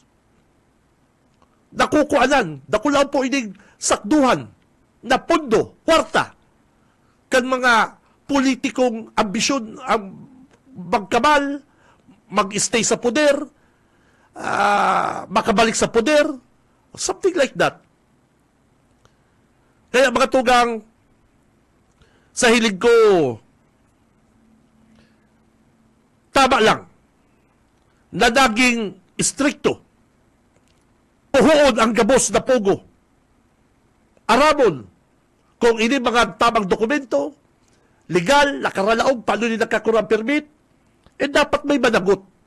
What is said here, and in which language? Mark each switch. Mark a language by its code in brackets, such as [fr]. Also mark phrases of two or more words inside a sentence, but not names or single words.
[bik] Nakukuanan, dakulaon po ini sakduhan na pondo, kwarta, kan mga politikong ambisyon ang magkamal, mag-stay sa poder, makabalik sa poder, [en] something like that. [bik] Kaya mga tugang, sa hilig ko, tama lang, na naging stricto, puhuon ang gabos na Pogo, aramon, kung ini mga tamang dokumento, legal, nakaralaog, paano nila nakakurang permit, dapat may managot.